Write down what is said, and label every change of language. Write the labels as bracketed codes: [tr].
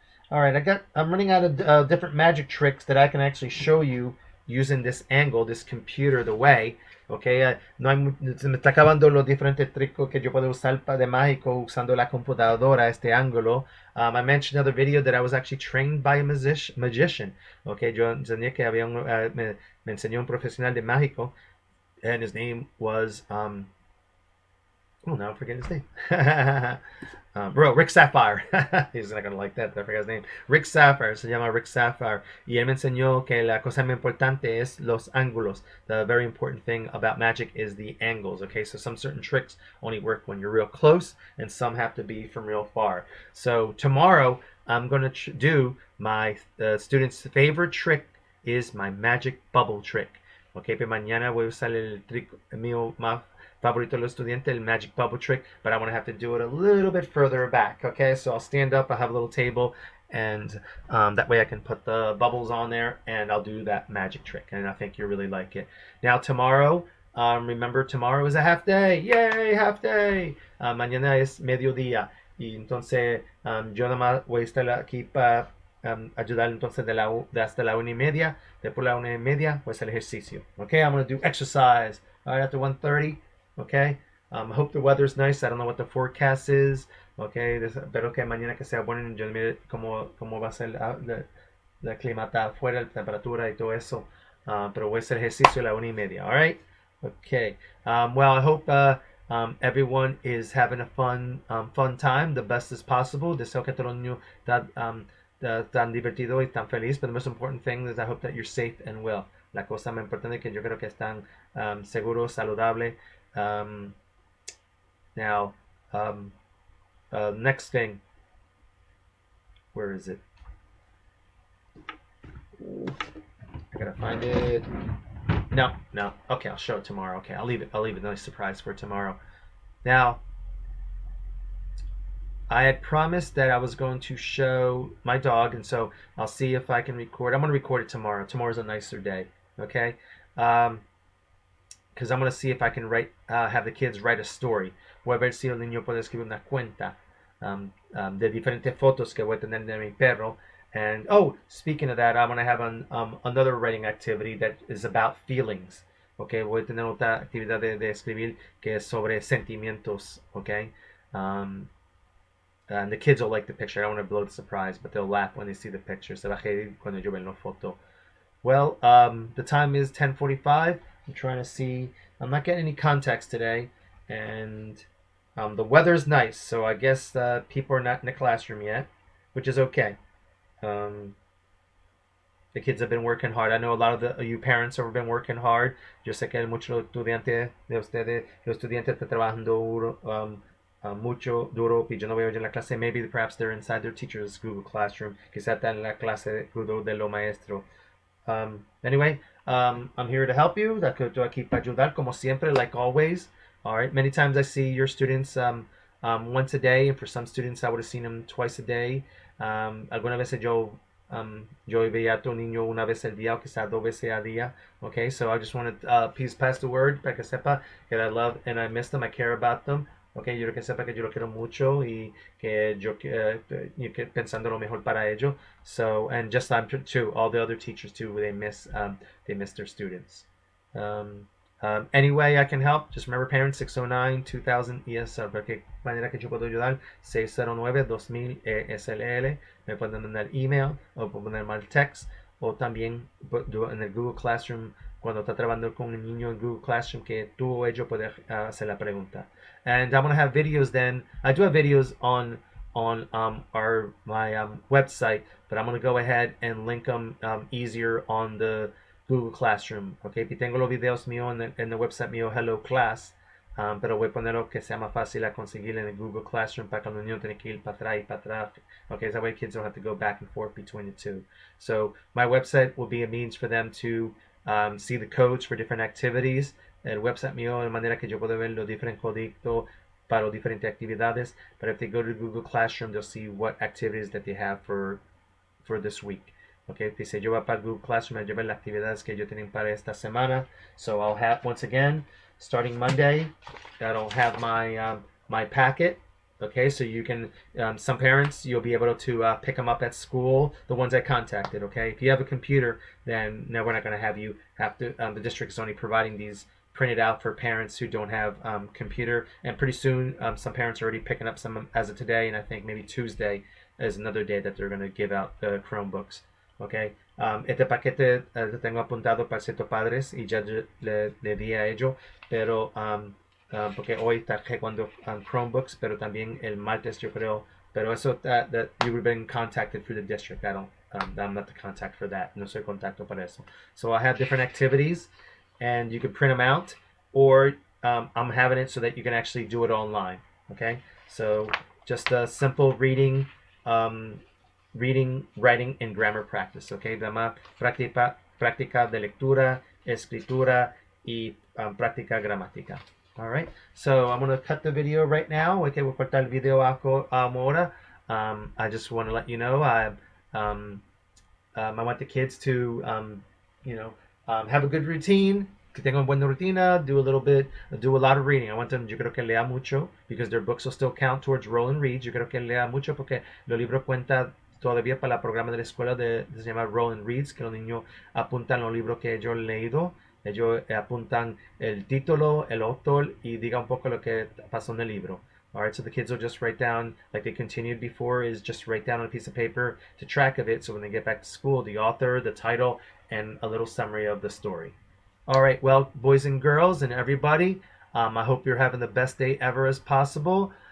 [en] I'm running out of different magic tricks that I can actually show you using this angle, this computer, the way. [es] Okay, se me está acabando los diferentes trucos que yo puedo usar de mágico usando la computadora, este ángulo. [en] I mentioned in another video that I was actually trained by a magician. [es] Okay, yo enseñé que había me enseñó un profesional de mágico, [en] and his name was oh, now I'm forgetting his name. Rick Sapphire. He's not going to like that. I forgot his name. Rick Sapphire. [es] Se llama Rick Sapphire. Y él me enseñó que la cosa más importante es los ángulos. [en] The very important thing about magic is the angles. Okay, so some certain tricks only work when you're real close, and some have to be from real far. So tomorrow, I'm going to do my students' favorite trick is my magic bubble trick. [es] Okay, pero mañana voy a usar el trick mío más favorito de los estudiantes, el magic bubble trick, [en] but I want to have to do it a little bit further back. Okay, so I'll stand up, I'll have a little table, and that way I can put the bubbles on there, and I'll do that magic trick, and I think you'll really like it. Now tomorrow, remember tomorrow is a half day. Yay, half day. [es] Mañana es mediodía, y entonces yo nada más voy a estar aquí para ayudar entonces de hasta la 1:30. Después de la 1:30 voy a hacer ejercicio. [en] Okay, I'm going to do exercise right after 1:30. Okay, I hope the weather's nice. I don't know what the forecast is. [es] Okay, espero que mañana que sea bueno. Yo mire cómo va a ser la clima afuera, la temperatura y todo eso. Pero voy a hacer ejercicio a la 1:30. [en] All right. Okay. Well, I hope everyone is having a fun time, the best as possible. [es] Deseo que todo el mundo tan divertido y tan feliz. [en] But the most important thing is I hope that you're safe and well. [es] La cosa más importante es que yo creo que están seguros, saludables. [en] Um, now, um, next thing, where is it? I gotta find it. No, no. Okay, I'll show it tomorrow. Okay, I'll leave it. I'll leave it a nice surprise for tomorrow. Now, I had promised that I was going to show my dog, and so I'll see if I can record. I'm going to record it tomorrow. Tomorrow's a nicer day, okay? Because I'm going to see if I can have the kids write a story. [es] Voy a ver si el niño puede escribir una cuenta de diferentes fotos que voy a tener de mi perro. [en] And oh, speaking of that, I'm going to have another writing activity that is about feelings. [es] Okay, voy a tener otra actividad de escribir que es sobre sentimientos. [en] Okay. And the kids will like the picture. I don't want to blow the surprise, but they'll laugh when they see the picture. [es] Se va a reír cuando yo vea la foto. [en] Well, the time is 10:45. I'm trying to see. I'm not getting any contacts today, and the weather's nice, so I guess people are not in the classroom yet, which is okay. The kids have been working hard. I know a lot of you parents have been working hard. [es] Yo sé que muchos estudiantes de ustedes, los estudiantes están trabajando mucho duro, y yo no veo en la clase. [en] Maybe perhaps they're inside their teacher's Google Classroom. [es] Quizá está en la clase Google de lo maestro. [en] Anyway, I'm here to help you. [es] Estoy aquí para ayudar, como siempre, [en] like always. All right. Many times I see your students once a day, and for some students I would have seen them twice a day. [es] Algunas veces yo veía a tu niño una vez al día, o quizá dos veces al día. [en] Okay, so I just want to please pass the word [es] para que sepa [en] that I love and I miss them. I care about them. [es] Okay, yo quiero que sepa que yo lo quiero mucho y que yo pensando lo mejor para ellos. [en] So, and just I'm too, all the other teachers too, they miss their students. Anyway, I can help. Just remember, parents, 609-2000 ESL. [es] ¿De qué manera que yo puedo ayudar? 609-2000 ESLL. Me pueden mandar email o pueden mandar text, o también en el Google Classroom, cuando está trabajando con un niño en Google Classroom, que tú o ellos pueden hacer la pregunta. [en] And I'm going to have videos then. I do have videos on my website, but I'm going to go ahead and link them easier on the Google Classroom. [es] Okay, y tengo los videos míos en el website mío, Hello Class, pero voy a ponerlo que sea más fácil a conseguir en el Google Classroom para que los niños tengan que ir para atrás y para atrás. [en] Okay, so that way kids don't have to go back and forth between the two. So my website will be a means for them to see the codes for different activities. [es] El website mío de manera que yo puedo ver los diferentes códigos para las diferentes actividades. [en] But if they go to Google Classroom, they'll see what activities that they have for this week. [es] Okay, dice yo voy para Google Classroom, yo ver las actividades que yo tienen para esta semana. [en] So I'll have, once again, starting Monday, that'll have my packet. Okay, so you can, some parents, you'll be able to pick them up at school, the ones I contacted. Okay, if you have a computer, then no, we're not going to have you have to, the district is only providing these printed out for parents who don't have computer, and pretty soon some parents are already picking up some as of today, and I think maybe Tuesday is another day that they're going to give out the Chromebooks. [es] Okay, este paquete lo tengo apuntado para ciertos padres y ya le di a ellos, pero porque hoy está cuando Chromebooks, pero también el martes yo creo, pero eso [en] that you've been contacted through the district. I don't, I'm not the contact for that. [es] No soy contacto para eso. [en] So I have different activities, and you can print them out, or I'm having it so that you can actually do it online. Okay, so just a simple reading, writing, and grammar practice. [es] Okay, dama práctica de lectura, escritura y práctica gramática. [en] All right, so I'm going to cut the video right now. [es] Okay, voy a cortar el video ahora. [en] I just want to let you know I want the kids to have a good routine, [es] que tengan buena rutina, [en] do a lot of reading. I want them, [es] yo creo que lea mucho, [en] because their books will still count towards roll and read. [es] Yo creo que lea mucho porque los libros cuentan todavía para el programa de la escuela se llama Roll and Reads, que los niños apuntan los libros que ellos han leído. Ellos apuntan el título, el autor y diga un poco lo que pasó en el libro. [en] All right, so the kids will just write down, like they continued before, is just write down on a piece of paper to track of it, so when they get back to school, the author, the title, and a little summary of the story. All right, well, boys and girls and everybody, I hope you're having the best day ever as possible.